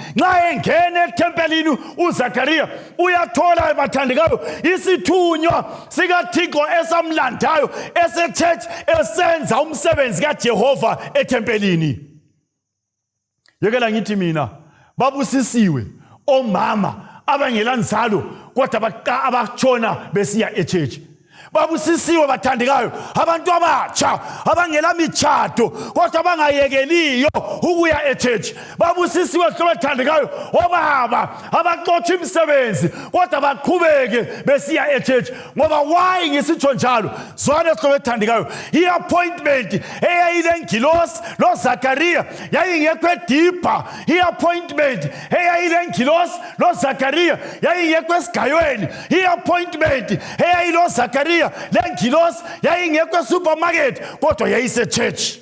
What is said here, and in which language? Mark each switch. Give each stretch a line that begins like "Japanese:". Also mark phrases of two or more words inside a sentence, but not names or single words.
North Ndebele: Nxa engena ethempelini uZakhariya uyathola bathandekayo isithunywa sikaThixo esamlandayo esechurch esenza umsebenzi kaJehova ethempelini. Yekela ngithi mina babusisiwe omama abangelanzalo kodwa abatshona besiya echurch. Babusisiwe bathandekayo abantu abatsha abangela michato kodwa bangayekeliyo ukuya e-church. Babusisiwe bathandekayo obaba abaxotsha imisebenzi kodwa baqhubeke besiya e-church. Ngoba why ngisitsho njalo? Zwane bathandekayo, i-appointment eyayilengilosi lo Zakaria yayingekho deeper. I-appointment eyayilengilosi lo Zakaria yayingekho esigayweni. I-appointment eyayilo Zakaria lengilosi yayingekho supermarket kodwa yayise church.